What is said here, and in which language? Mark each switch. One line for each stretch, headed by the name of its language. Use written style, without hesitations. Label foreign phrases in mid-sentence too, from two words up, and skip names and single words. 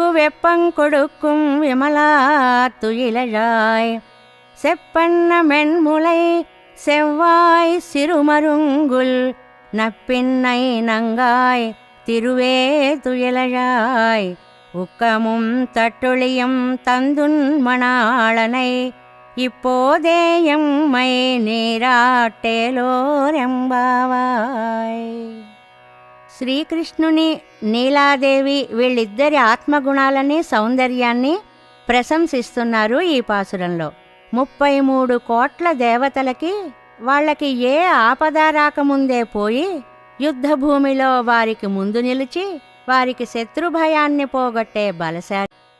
Tamil: வெப்பங்கொடுக்கும் விமலா துயிலழாய் செப்பன்ன மென்முலை செவ்வாய் சிறுமருங்குல் நப்பின்னை நங்காய் திருவே துயிலழாய் உக்கமும் தட்டொழியும் தந்துன் மணாளனை இப்போதே எம்மை నీరాటేలోరెంబావాయ్.
Telugu: శ్రీకృష్ణుని నీలాదేవి వీళ్ళిద్దరి ఆత్మగుణాలని సౌందర్యాన్ని ప్రశంసిస్తున్నారు ఈ పాసురంలో. 33 కోట్ల దేవతలకి వాళ్ళకి ఏ ఆపద రాకముందే పోయి యుద్ధభూమిలో వారికి ముందు నిలిచి వారికి శత్రుభయాన్ని పోగొట్టే బలశాలి